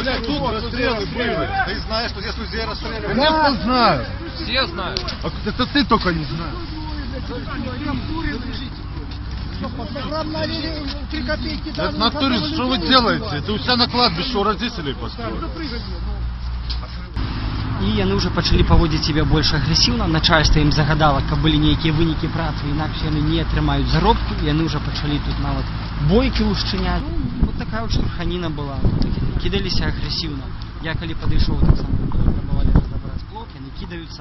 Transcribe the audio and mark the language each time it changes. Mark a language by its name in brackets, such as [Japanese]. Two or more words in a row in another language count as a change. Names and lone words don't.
[Russian] Блядь, тут расстрелы были. Ты знаешь, что здесь людей расстреливают? Конечно знаю. Все знают. А это ты только не знаешь. Это в натуре, что вы делаете? Это у себя на кладбище у родителей построили. [Belarusian] І яны ўжо пачалі паводзіць сябе больш агрэсіўна. Начальства ім загадала, каб былі нейкія вынікі працы, інакш яны не атрымаюць заробкі. Яны ўжо пачалі тут нават бойкі ўшчыняць. [Russian] Вот такая вот [Belarusian] штурханіна была. Кідаліся агрэсіўна. Я калі падышоў, таксама прабавалі разабраць блок, яны кідаюцца.